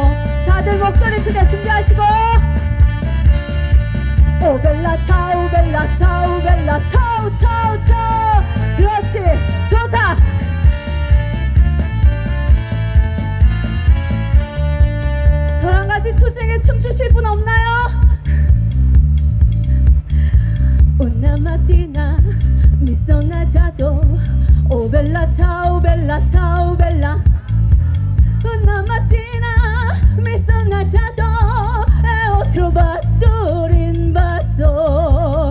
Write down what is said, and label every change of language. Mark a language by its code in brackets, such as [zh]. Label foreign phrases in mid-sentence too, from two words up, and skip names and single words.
[ko] 다들 목소리 크게 준비하시고 [it] o bella ciao bella ciao bella ciao ciao ciao [ko] 차오 그렇지, 좋다. 저랑 같이 투쟁에 춤추실 분 없나요? [it] Una mattina mi sono alzato, oh bella ciao bella Una mattina mi sono alzato e ho trovato rinvaso.